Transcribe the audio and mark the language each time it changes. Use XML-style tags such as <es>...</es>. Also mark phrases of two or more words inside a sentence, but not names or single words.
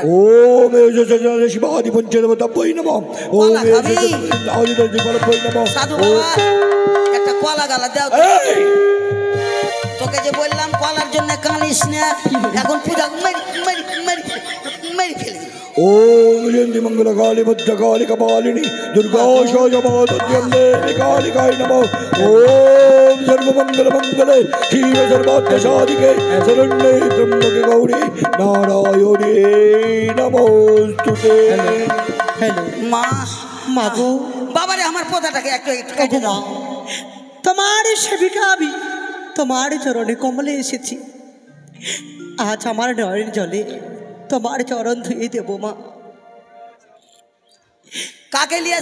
<sa>ওম এষ সচ্চন্দ শিবাদি পঞ্চদেবতাভ্যই নমঃ। ওম</sa> <bn>কলা</bn> <sa>এষ</sa> <bn>খাবি?</bn> <sa>সচ্চন্দ নমঃ।</sa> <bn>সাধু বাবা একটা কলা গালা দাও তো। এই তোকে যে বললাম কলার জন্য কানিস না, এখন পূজা মেরি মেরি মেরি মেরি ফেলে দিবি।</bn> <sa>ओम जयंती मंगल काली भद्र काली कपालिनी दुर्गा शोजमाधुर्यम्बे कालिकाय नमः। ओम सर्व मंगल मंगले शिव सर्वार्थ साधिके शरण्ये त्र्यंबके गौरी नारायणी नमोस्तुते।</sa> <bn>হ্যালো মা মাগো বাবারে আমার পোতাটাকে একটু একটু কেটে দাও। তোমার সেবিকা আমি তোমার চরণে কমলে এসেছি। আজ আমার নয়ন জলে তোমার চরণ ধুয়ে দেবো মা। কাকে নিয়ে</bn>